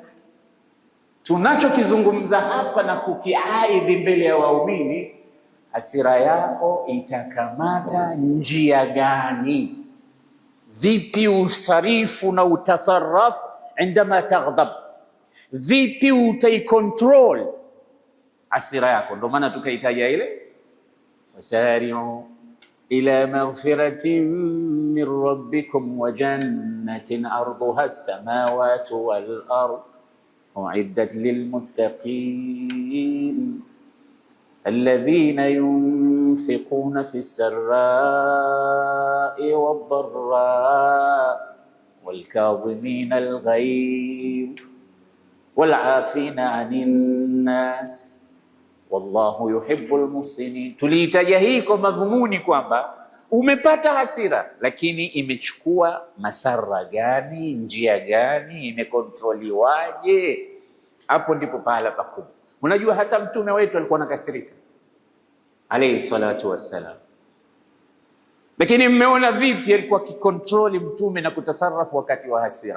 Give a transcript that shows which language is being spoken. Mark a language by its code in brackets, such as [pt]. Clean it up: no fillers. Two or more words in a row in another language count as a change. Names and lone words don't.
[sw] Tunachokizungumza hapa na kukiaidhi mbele ya waumini, hasira yako itakamata njia gani? Vipi usarifu na utasarrafu [ar] عندما تغضب? [sw] Vipi utaikontrol hasira yako? Ndio maana tukaitaja ile [ar] وسارعوا إلى مغفرة من ربكم وجنة عرضها السماوات والأرض أعدت للمتقين الذين ينفقون في السراء والضراء والكاظمين الغيظ والعافين عن الناس والله يحب المحسنين. [sw] Tuliitaja hii kwa madhumuni kwamba umepata hasira, lakini imechukua masara gani, njia gani, imekontroliwaje? Hapo ndipo pahala pakubwa. Unajua hata mtume wetu alikuwa anakasirika [ar] عليه الصلاة والسلام, [sw] lakini mmeona vipi alikuwa akikontroli mtume na kutasarrafu wakati wa hasira.